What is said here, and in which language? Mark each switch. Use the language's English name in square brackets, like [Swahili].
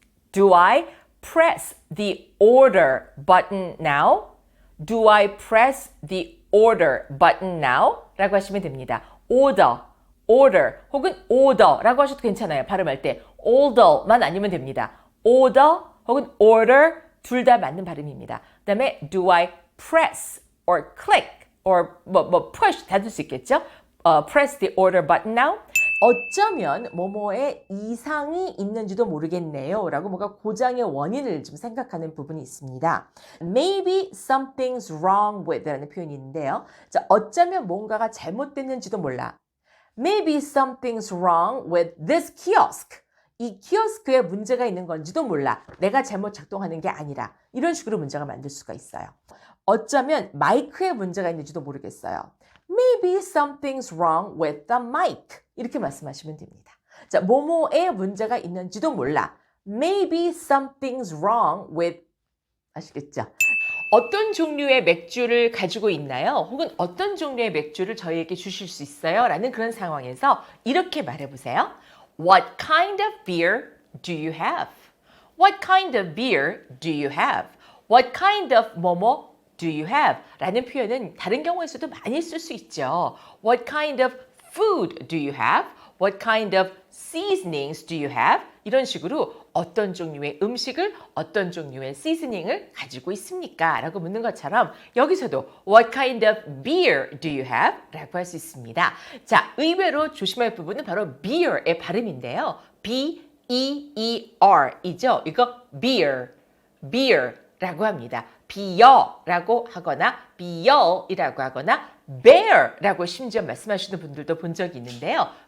[English] Do I press the order button now? Do I press the order button now? [Korean] 라고 하시면 됩니다. order 혹은 order라고 하셔도 괜찮아요. 발음할 때 order만 아니면 됩니다. order 혹은 order 둘 다 맞는 발음입니다. 그 다음에 [English] do I press or click or push [Korean] 다 될 수 있겠죠? [English] press the order button now. [Korean] 어쩌면 뭐뭐에 이상이 있는지도 모르겠네요 라고 뭔가 고장의 원인을 좀 생각하는 부분이 있습니다. [English] Maybe something's wrong with [Korean] 라는 표현이 있는데요. 자, 어쩌면 뭔가가 잘못됐는지도 몰라. [English] Maybe something's wrong with this kiosk. [Korean] 이 키오스크에 문제가 있는 건지도 몰라. 내가 잘못 작동하는 게 아니라. 이런 식으로 문제가 만들 수가 있어요. 어쩌면 마이크에 문제가 있는지도 모르겠어요. [English] Maybe something's wrong with the mic. [Korean] 이렇게 말씀하시면 됩니다. 자, 뭐뭐에 문제가 있는지도 몰라. [English] Maybe something's wrong with [Korean] 아시겠죠? 어떤 종류의 맥주를 가지고 있나요? 혹은 어떤 종류의 맥주를 저희에게 주실 수 있어요? 라는 그런 상황에서 이렇게 말해보세요. [English] What kind of beer do you have? What kind of beer do you have? What kind of 뭐뭐 do you have? [Korean] 라는 표현은 다른 경우에서도 많이 쓸 수 있죠. [English] What kind of food do you have? What kind of seasonings do you have? [Korean] 이런 식으로 어떤 종류의 음식을 어떤 종류의 시즈닝을 가지고 있습니까? 라고 묻는 것처럼 여기서도 [English] What kind of beer do you have? [Korean] 라고 할 수 있습니다. 자, 의외로 조심할 부분은 바로 beer의 발음인데요. B-E-E-R 이죠? 이거 beer 라고 합니다. 비어라고 하거나 비열이라고 하거나 bear라고 심지어 말씀하시는 분들도 본 적이 있는데요.